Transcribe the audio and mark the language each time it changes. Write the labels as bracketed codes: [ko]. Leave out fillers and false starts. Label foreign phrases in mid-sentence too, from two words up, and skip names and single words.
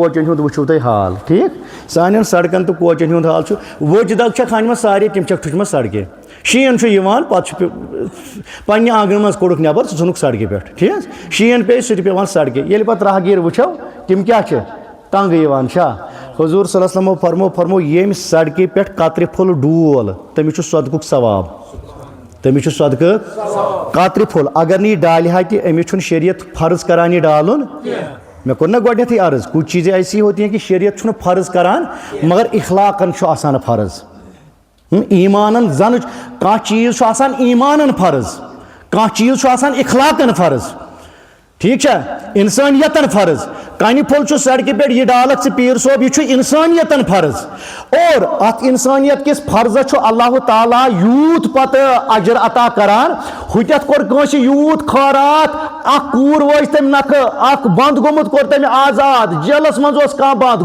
[ks] کوچن ہُنٛد وٕچھو تُہۍ حال ٹھیٖک سانٮ۪ن سڑکن تہٕ کوچن ہُنٛد حال چھُ ؤج دگ چھکھ انِمژٕ سارے تِم چھکھ ٹھُچمژٕ سڑکہِ شیٖن چھُ یِوان پتہٕ چھُ پننہِ آنٛگنہٕ منٛز کوٚڑُکھ نٮ۪بر ژٕ ژھُنُکھ سڑکہِ پٮ۪ٹھ ٹھیٖک شیٖن پیٚیہِ سُہ تہِ پیٚوان سڑکہِ ییٚلہِ پتہٕ راہگیٖر وٕچھو تِم کیٛاہ چھِ تنٛگ یِوان چھا حضوٗر [ar] صلی اللہ علیہ وسلمو [ks] فرموو ییٚمہِ سڑکہِ پٮ۪ٹھ کترِ پھوٚل ڈول تٔمِس چھُ صدقُک ثواب تمس صدقہ قطر [ur] پھول اگر نہیں ڈالہ [ks] تہ امس شریعت فرض کران یہ ڈالن میں کور نا گۄڈنیتھٕے عرض [ur] کچھ چیزیں ایسی ہوتی ہیں کہ [ks] شریعت چھُنہٕ فرض کران مگر اخلاقن چھُ آسان فرض ایمانن زن کانٛہہ چیز چھُ آسان ایمانن فرض کانٛہہ چیز چھُ آسان اخلاقن فرض ٹھیک چھا انسانیتن فرض کانہِ پھوٚل چھُ سڑکہِ پٮ۪ٹھ یہ ڈالکھ ژٕ پیٖر صٲب یہ چھُ انسانیتن فرض اور اتھ انسانیت کس فرضس چھُ اللہ تعالیٰ یوٗت پتہٕ اجر عطا کران ہُتٮ۪تھ کوٚر کٲنٛسہِ یوٗت خٲرات اکھ کوٗر وٲج تٔمۍ نکھٕ اکھ بنٛد گوٚمُت کوٚر تٔمۍ آزاد جیلس منٛز اوس کانٛہہ بنٛد